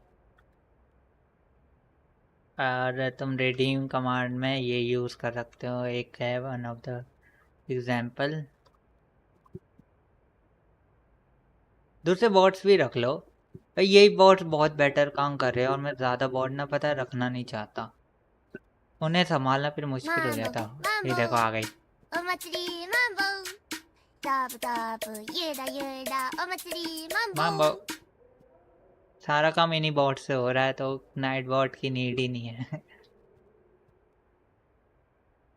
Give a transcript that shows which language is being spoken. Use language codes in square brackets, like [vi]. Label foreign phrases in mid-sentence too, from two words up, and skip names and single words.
[hi] और तुम [en] redeem command [hi] में ये यूज़ कर सकते हो, एक है [en] one of the example. [hi] दूसरे बॉट्स भी रख लो, यही बॉट्स बहुत बेटर काम कर रहे हैं और मैं ज़्यादा बॉट ना पता है रखना नहीं चाहता, उन्हें संभालना फिर मुश्किल हो जाता। ये देखो आ गई। [ja] お祭りマンボウダブダブゆらゆらお祭りマンボウ [hi] माम्बो सारा काम इन्हीं बॉट से हो रहा है, तो नाइट बॉट की नीड ही नहीं है।